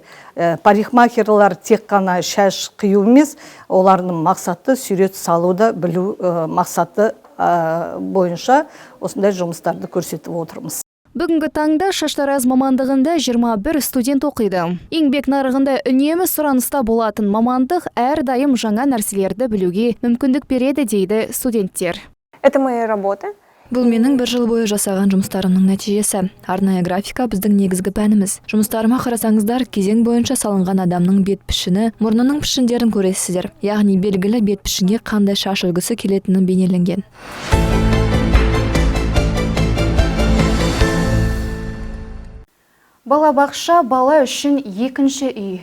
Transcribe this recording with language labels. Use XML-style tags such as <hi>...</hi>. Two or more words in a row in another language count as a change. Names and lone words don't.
<kk>Парикмахерлар тек қана шаш қию емес, олардың мақсаты сурет салуды білу мақсаты бойынша осындай жұмыстарды көрсетіп отырмыз. Бүгінгі таңда шаштараз мамандығында 21 студент оқиды. Еңбек нарығында үнемі сұраныста болатын мамандық әрдайым жаңа нәрселерді білуге мүмкіндік береді дейді студенттер.</kk> <ru>Это мои работы.</ru> <kk>Бұл менің 1 жыл бойы жасаған жұмыстарымның нәтижесі. Арнайы графика біздің негізгі пәніміз. Жұмыстарыма қарасаңыздар, кезең бойынша салынған адамның бет пішіні, мұрнының пішіндерін көресіздер. Яғни белгілі бет пішінге қандай шаш үлгісі келетіні бейнеленген. Балабақша бала үшін екінші үй.</kk>